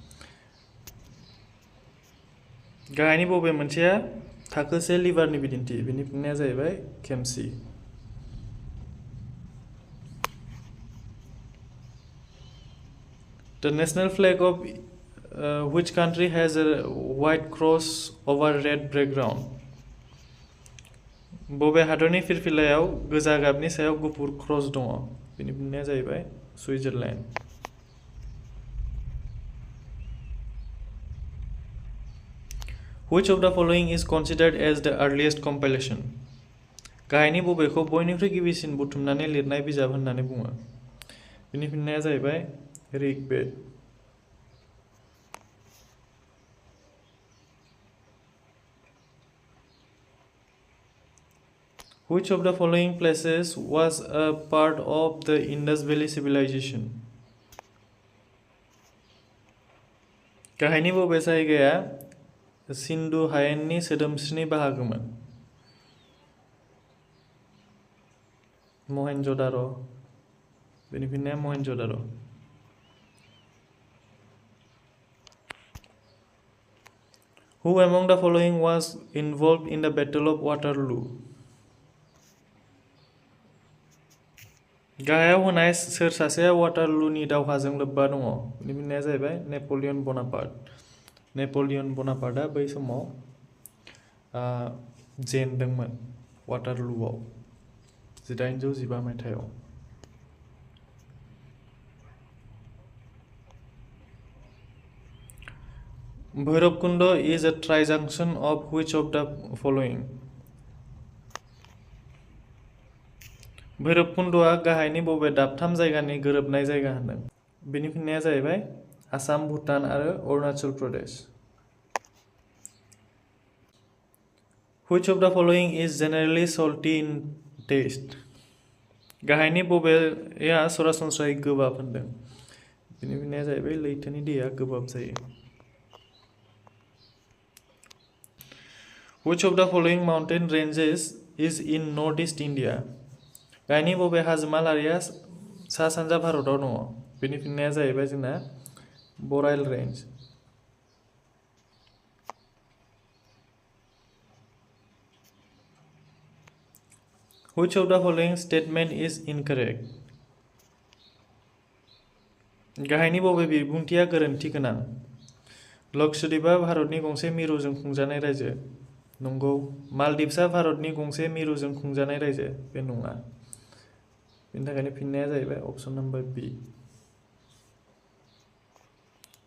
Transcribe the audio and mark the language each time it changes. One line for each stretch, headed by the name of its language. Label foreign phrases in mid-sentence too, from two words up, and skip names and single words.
Bodo: गाहायनि बबे मोनसेया थाखो 1 लिभारनि बिदिन्थि? बेनि फिननाया जाहैबाय खेमसि।
English: The national flag of which country has a white cross over red background?
Bodo: बबे हादरनि फिरफिलायाव गोजा गाबनि सायाव गुफुर क्रस दङ? बेनि फिननाया जाहैबाय सुइजारलैंड।
English: Which of the following is considered as the earliest compilation?
Bodo: गाहायनि बबेखौ बयनिख्रुइ गिबिसिन बुथुमनानै लिरनाय बिजाब होननानै बुङो? बेनि फिननाया जाहैबाय ऋग्वेद।
English: Which of the following places was a part of the Indus Valley civilization?
Bodo: गाहायनि बबे जायगाया सिन्धु हायेननि सोदोमस्रिनि बाहागोमोन? मोहेनजोदारो। बेनि फिननाया मोहेनजोदारो।
English: Who among the following was involved in the Battle of Waterloo?
Bodo: गाहायाव होनाय सोर सासेया वाटारलूनि दावहाजों लोब्बा दङ? बेनि फिननाया जाहैबाय नेपलियन बनापार्ट। नेपलियन बनापार्टआ बै समाव जेनदोंमोन वाटारलूआव 1815 मायथाइयाव।
English: भैरबकुंड is a trijunction of which of the following?
Bodo: भैरबकुंडआ गाहायनि बबे दाबथाम जायगानि गोरोबनाय जायगा होनदों? बेनि फिननाया जाहैबाय आसाम, भुटान आरो अरुणाचल प्रदेश।
English: Which of the following is generally salty in taste?
Bodo: गाहायनि बबेया सरासनस्रायै गोबाब होनदों? बेनि फिननाया जाहैबाय लैथोनि दैया गोबाब जायो।
English: Which of the following mountain ranges is in northeast India?
Bodo: गाहायनि बबे हाजोमा लारिया सा सानजा भारताव दङ? बेनि फिननाया जाहैबाय जोंना बराइल रेंज।
English: Which of the following statement is incorrect?
Bodo: गाहायनि बबे बिबुंथिया गोरोन्थि गोनां? लक्षद्वीपआ भारतनि गंसे मिरुजों खुंजानाय रायजो। नंगौ। मालदीव्सआ भारतनि गंसे मिरुजों खुंजानाय रायजो। बे नङा। बेनि थाखायनो फिननाया जाहैबाय अपशन नम्बर बी।